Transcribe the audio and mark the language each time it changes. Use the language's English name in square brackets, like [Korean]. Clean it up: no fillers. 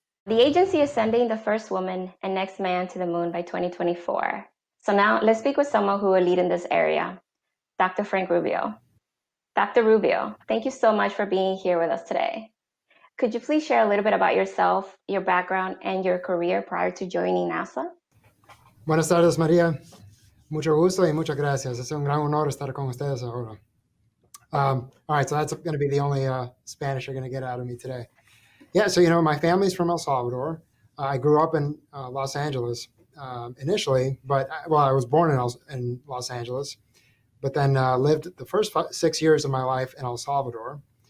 [English] The agency is sending the first woman and next man to the moon by 2024. So now let's speak with someone who will lead in this area, Dr. Frank Rubio. Dr. Rubio, thank you so much for being here with us today. Could you please share a little bit about yourself, your background, and your career prior to joining NASA? [Spanish] Buenas tardes, María. Mucho gusto y muchas gracias. Es un gran honor estar con ustedes ahora. [English] All right, so that's going to be the only Spanish you're going to get out of me today. Yeah, so, my family's from El Salvador. I grew up in Los Angeles initially, but, I was born in Los Angeles, but then lived the first 6 years of my life in El Salvador.